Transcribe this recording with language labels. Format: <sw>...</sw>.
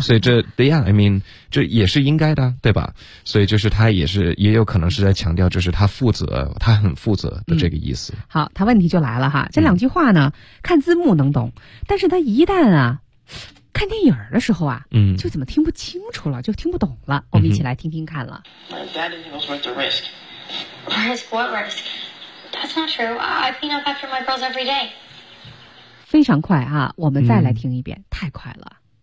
<zh>所以这</zh> <en>yeah I mean</en> <zh>这也是应该的对吧，所以就是他也是也有可能是在强调就是他负责，他很负责的这个意思、嗯、好，他问题就来了哈，这两句话呢、嗯、看字幕能懂，但是他一旦啊看电影的时候啊，嗯，就怎么听不清楚了，就听不懂了、嗯、我们一起来听听看了。</zh> <en>My dad didn't know it was worth the risk. Risk, what risk? That's not true. I clean up after my girls every day.</en> <zh>非常快啊，我们再来听一遍、嗯、太快了。</zh>